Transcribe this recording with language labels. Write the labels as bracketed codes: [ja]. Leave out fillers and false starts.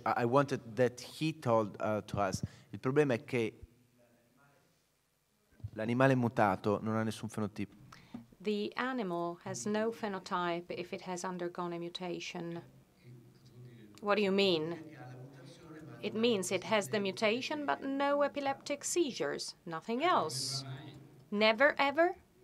[en] I wanted that he told to us. [it] Il problema è che l'animale mutato non ha nessun fenotipo. [en] The animal has no phenotype if it has undergone a mutation. What do you mean? It means it has the mutation, but no epileptic seizures, nothing else. Never, ever?